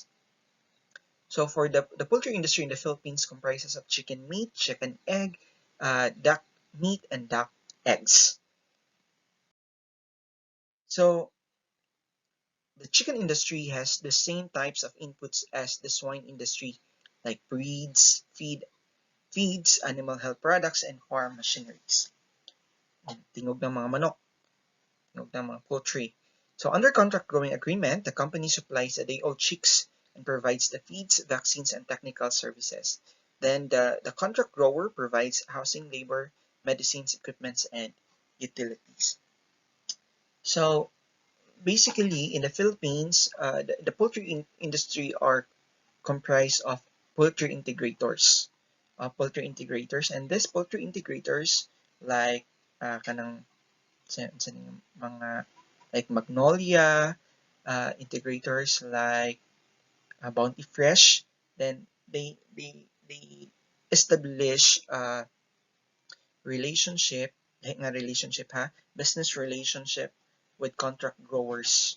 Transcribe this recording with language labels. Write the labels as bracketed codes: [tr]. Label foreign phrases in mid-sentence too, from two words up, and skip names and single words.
[en] So for the poultry industry in the Philippines comprises of chicken meat, chicken egg, duck meat, and duck eggs. So the chicken industry has the same types of inputs as the swine industry, like breeds, feeds, animal health products, and farm machineries. [tl] Tingog ng mga manok, tingog ng mga poultry. [en] So under contract growing agreement, the company supplies a day-old chicks and provides the feeds, vaccines, and technical services. Then the contract grower provides housing, labor, medicines, equipments, and utilities. So basically, in the Philippines, the poultry industry are comprised of poultry integrators. And these poultry integrators like [ceb] kanang mga [en] like Magnolia, integrators like Bounty Fresh, then they establish relationship, business relationship with contract growers.